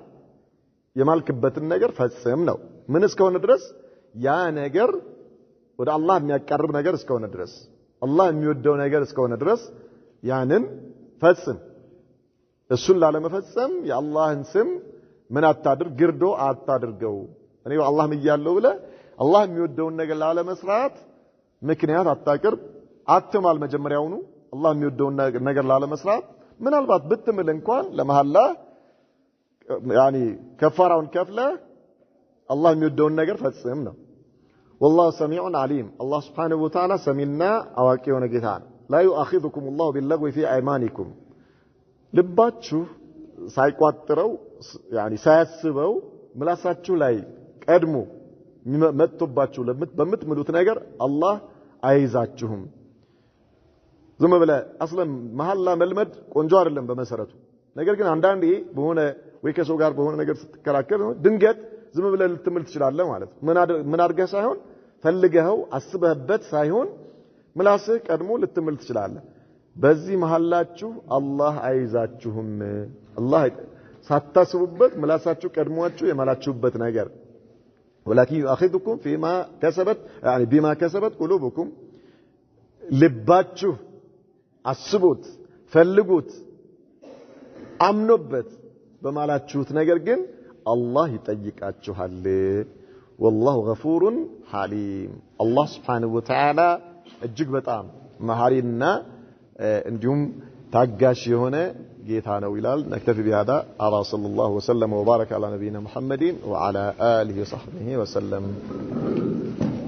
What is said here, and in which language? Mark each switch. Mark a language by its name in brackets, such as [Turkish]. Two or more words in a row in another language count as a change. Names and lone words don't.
[Amharic] የማልክበትን ነገር ፈጽም ነው ምን እስከሆነ ድረስ ያ ነገር ወደ አላህ የሚያቀርብ ነገር እስከሆነ ድረስ አላህ የሚወደው ነገር እስከሆነ ድረስ ያንን ፈጽም እሱን ላለመፈጸም የአላህን ስም ምን አታድርግ ግርዶ አታድርገው እኔ አላህ ምያለሁ ብለህ አላህ የሚወደውን ነገር ላለመስራት ምክንያት አታቅርብ አትማል መጀመሪያውኑ አላህ የሚወደውን ነገር ላለመስራት ምናልባት ብትምል እንኳን ለመሐላ ያኒ ከፋራውን ከፍለ አላህ የሚወደውን ነገር ፈጽም ነው [Arabic] والله سميع عليم الله سبحانه وتعالى سميعنا [Amharic] አዋቂ የሆነ ጌታ ነው [Arabic] لا يؤاخذكم الله باللغو في ايمانكم [Amharic] ልባችሁ ሳይቋጥረው ያኒ ሳያስበው ምላሳችሁ ላይ ቀድሞ መጥቶባችሁ በምትምሉት ነገር አላህ አይዛችሁም ዝም ብለ አስለም መሐላ መልመድ ቆንጆ አይደለም በመሰረቱ ነገር ግን አንዳንዴ በሆነ ወይ ከሰው ጋር በሆነ ነገር ስትከራከር ድንገት ዝም ብለ ልትምል ትችላለህ ማለት ምን አድርገህ ሳይሆን ፈልገኸው አስበህበት ሳይሆን ምላስህ ቀድሞ ልትምል ትችላለህ በዚህ መሐላችሁ አላህ አይዛችሁም አላህ ሳታስቡበት ምላሳችሁ ቀድሟችሁ የማላችሁበት ነገር [Arabic] ولكن يؤاخذكم فيما كسبت يعني بما كسبت قلوبكم [Amharic] ልባችሁ አስቡት ፈልጉት አምኖበት በማላችሁት ነገር ግን አላህ ይጠይቃችኋል [Arabic] والله غفور حليم الله سبحانه وتعالى [Amharic] እጅግ በጣም መሐሪና እንዲሁም ታጋሽ የሆነ ጌታ ነው ይላል [Arabic] نكتفي بهذا على صلى الله وسلم وبارك على نبينا محمد وعلى آله وصحبه وسلم